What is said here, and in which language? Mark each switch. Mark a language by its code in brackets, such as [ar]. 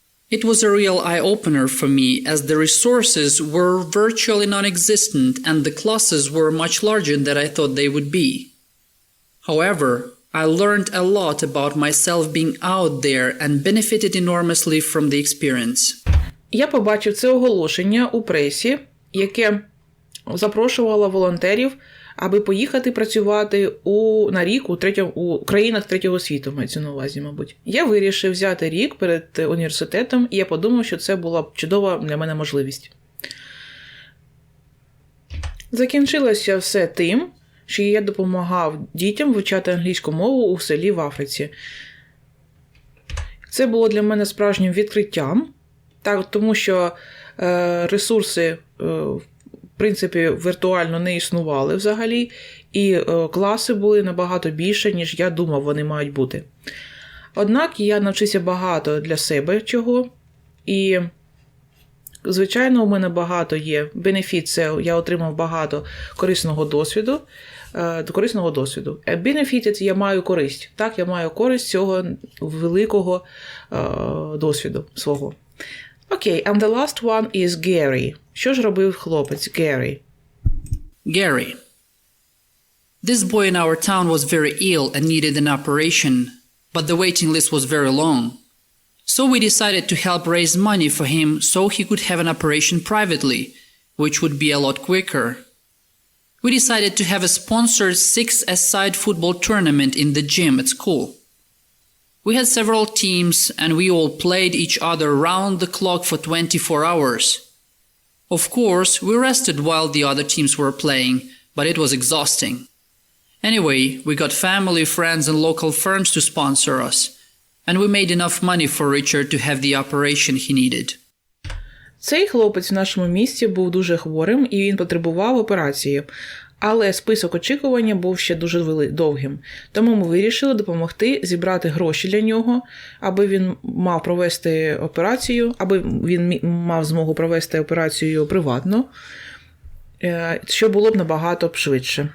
[en] It was a real eye-opener for me as the resources were virtually non-existent and the classes were much larger than I thought they would be. However, I learned a lot about myself being out there and benefited enormously from the experience. [uk] Я побачив це оголошення у пресі, яке запрошувало волонтерів, аби поїхати працювати на рік у країнах третього світу, мається на увазі, мабуть. Я вирішив взяти рік перед університетом, і я подумав, що це була б чудова для мене можливість. Закінчилося все тим, що я допомагав дітям вивчати англійську мову у селі в Африці. Це було для мене справжнім відкриттям, тому що ресурси, в принципі, віртуально не існували взагалі, і класи були набагато більше, ніж я думав, вони мають бути. Однак я навчився багато для себе чого, і, звичайно, у мене багато є бенефіт, це я отримав багато корисного досвіду. Benefit – я маю користь. Так, я маю користь цього великого досвіду свого. [en] Окей, and the last one is Gary. [uk] Що ж робив хлопець Gary? [en] Gary. This boy in our town was very ill and needed an operation, but the waiting list was very long. So we decided to help raise money for him so he could have an operation privately, which would be a lot quicker. We decided to have a sponsored 6-a-side football tournament in the gym at school. We had several teams and we all played each other round the clock for 24 hours. Of course, we rested while the other teams were playing, but it was exhausting. Anyway, we got family, friends and local firms to sponsor us, and we made enough money for Richard to have the operation he needed. [uk] Цей хлопець в нашому місті був дуже хворим і він потребував операції. Але список очікування був ще дуже довгим. Тому ми вирішили допомогти зібрати гроші для нього, аби він мав провести операцію, аби він мав змогу провести операцію приватно, що було б набагато швидше.